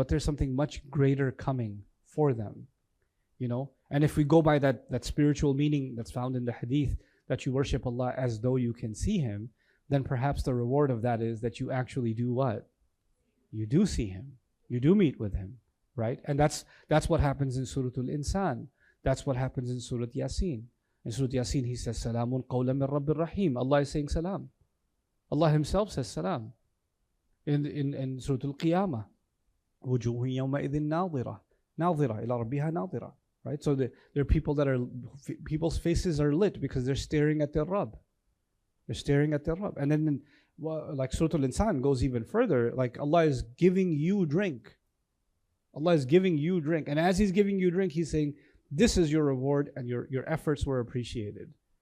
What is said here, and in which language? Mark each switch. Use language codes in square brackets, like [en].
[en] But there's something much greater coming for them, And if we go by that spiritual meaning that's found in the hadith, that you worship Allah as though you can see Him, then perhaps the reward of that is that you actually do what? You do see Him. You do meet with Him, right? And that's what happens in Surah Al-Insan. That's what happens in Surah Yasin. In Surah Yasin, He says, [ar] Salamun qawlan min Rabbir Rahim. [en] Allah is saying salam. Allah Himself says salam. In Surah Al-Qiyamah, [ar] وُجُوهٌ يَوْمَئِذٍ نَاظِرَةٌ نَاظِرَةٌ إِلَى رَبِّهَا نَاظِرَةٌ. [en] Right? So there are people people's faces are lit because they're staring at their Rabb. They're staring at their Rabb. And then, like Surah Al-Insan goes even further, like Allah is giving you drink. Allah is giving you drink. And as He's giving you drink, He's saying, this is your reward and your efforts were appreciated.